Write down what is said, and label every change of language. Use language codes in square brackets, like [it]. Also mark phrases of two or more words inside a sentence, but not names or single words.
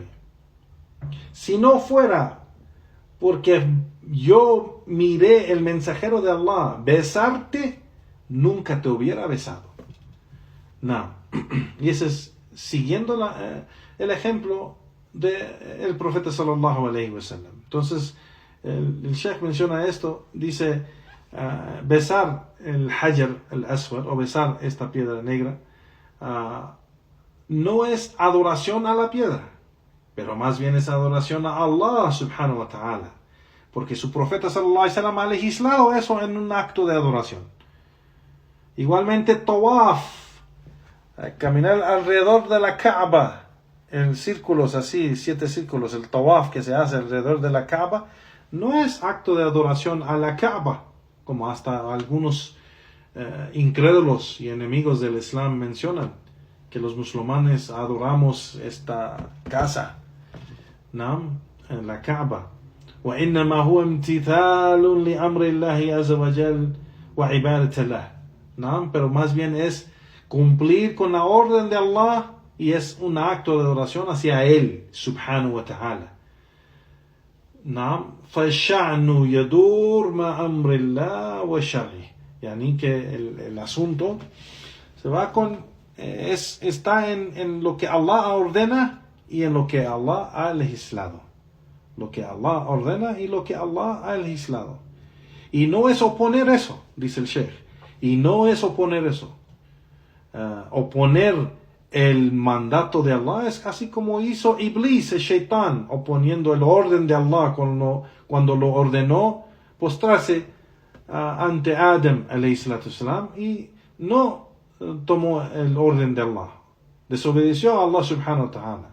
[es] Si no fuera porque yo miré el mensajero de Allah besarte, nunca te hubiera besado. No. Y ese es siguiendo el ejemplo del profeta [ar] صلى الله عليه وسلم. [es] Entonces el Sheikh menciona esto, dice besar el Hajar al-Aswad o besar esta piedra negra no es adoración a la piedra, pero más bien es adoración a Allah [ar] سبحانه وتعالى, [es] porque su profeta [ar] صلى الله عليه وسلم [es] ha legislado eso en un acto de adoración. Igualmente tawaf, caminar alrededor de la Kaaba en círculos así, 7 círculos, el tawaf que se hace alrededor de la Kaaba, no es acto de adoración a la Kaaba, como hasta algunos incrédulos y enemigos del Islam mencionan, que los musulmanes adoramos esta casa, ¿no? En la Kaaba. [ar] وإنما هو امتثال لأمر الله عز وجل وعبادة له. [es] ¿No? Pero más bien es cumplir con la orden de Allah y es un acto de adoración hacia Él, [ar] سبحانه وتعالى. [es] ¿No? [ar] فَالشَّعْنُ يَدُورْ مَا أَمْرِ اللَّهِ وَشَرْعِهِ. [es] Yani que el asunto se va está en lo que Allah ordena y en lo que Allah ha legislado. Lo que Allah ordena y lo que Allah ha legislado. Y no es oponer eso, dice el Sheikh. Y no es oponer eso. Oponer el mandato de Allah es así como hizo Iblis, el Shaitán, oponiendo el orden de Allah cuando lo ordenó postrarse ante Adam [ar] عليه الصلاة والسلام, [es] y no tomó el orden de Allah, desobedeció a Allah [ar] سبحانه وتعالى.